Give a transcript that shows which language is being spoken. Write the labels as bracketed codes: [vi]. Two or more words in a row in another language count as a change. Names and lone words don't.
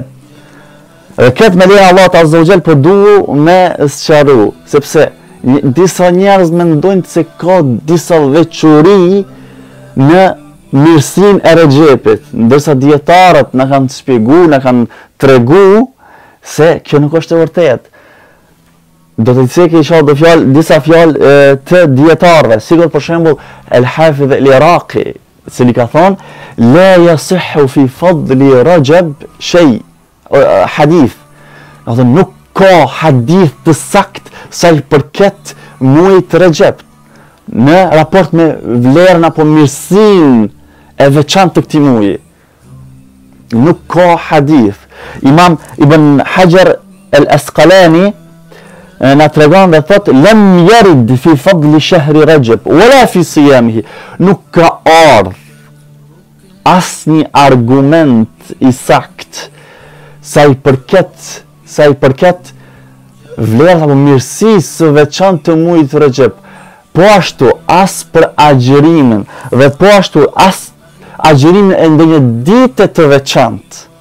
[sq] Dhe këtë me lejen e Allahut [ar] عز وجل [sq] po duhu me sqaru, sepse disa njerëz mendojnë se ka disa veçori në mirësinë e Rexhepit, ndërsa dietarët na kanë shpjeguar, na kanë tregu se kjo nuk është e vërtetë. Do të thëjë që isha disa fjalë të dietarëve, sikur për shembull El-Hafidh El-Iraqi, i cili ka thonë: [ar] "لا يصح في فضل رجب شيء", hadith. [sq] Edhe nuk ka hadith të sakt sa i përket muajit Rexhep. në raport me vlerën apo mirësinë e veçantë të këtij muaji. Nuk ka hadith. Imam Ibn Hajar al-Asqalani na tregon dhe thot [ar] لم يرد في فضل شهر رجب ولا في صيامه. [sq] Nuk ka ardhur asnjë argument i sakt sa i përket vlerës apo mirësisë së veçantë të muajit Rajab. Po ashtu as për agjërimin dhe po ashtu as agjërimin e ndonjë dite të veçantë.